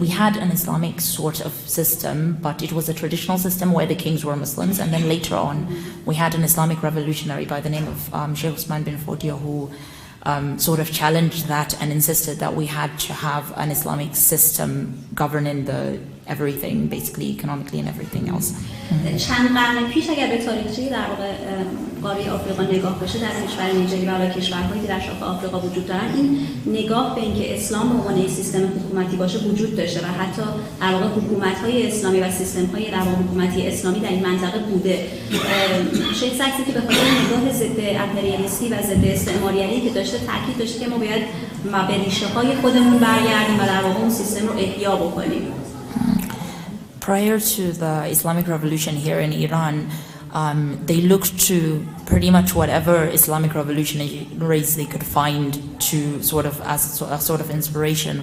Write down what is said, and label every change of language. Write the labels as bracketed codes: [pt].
[en] We had an Islamic sort of system, but it was a traditional system where the kings were Muslims, and then later on, we had an Islamic revolutionary by the name of Sheikh Usman bin Fodio, who sort of challenged that and insisted that we had to have an Islamic system governing everything, basically economically and everything else. [fa] چند قرن پیش اگر به تاریخچه در واقع قاره آفریقا نگاه بشه در کشور نیجری و کشورهایی که در شاخه آفریقا وجود دارن این نگاه به اینکه اسلام به عنوان سیستم حکومتی باشه وجود داشته و حتی در واقع حکومت‌های اسلامی و سیستم‌های در واقع حکومتی اسلامی در این منطقه بوده. شیخ زکزاکی که به خاطر نگاه ضد امپریالیستی و ضد استعماریتی که داشته تاکید داشته که ما باید به ریشه‌های خودمون برگردیم و در واقع اون سیستم رو احیا بکنیم. [en] Prior to the Islamic revolution here in Iran, they looked to pretty much whatever Islamic revolutionaries they could find to sort of as a sort of inspiration.